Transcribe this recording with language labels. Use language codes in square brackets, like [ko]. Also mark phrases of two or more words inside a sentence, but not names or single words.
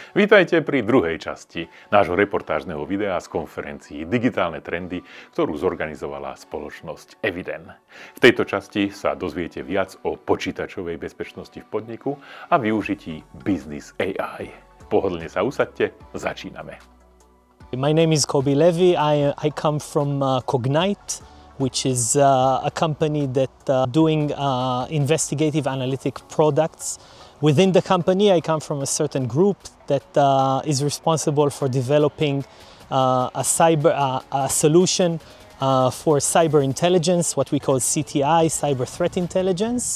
[sk] Vítajte pri druhej časti nášho reportážneho videa z konferencií Digitálne trendy, ktorú zorganizovala spoločnosť Eviden. V tejto časti sa dozviete viac o počítačovej bezpečnosti v podniku a využití [en] Business AI. [sk] Pohodlne sa usaďte, začíname. [en] My name is Kobi Levy. I come from Cognite, which is a company that doing investigative analytic products. Within the company, I come from a certain group that is responsible for developing a solution for cyber intelligence, what we call CTI, cyber threat intelligence.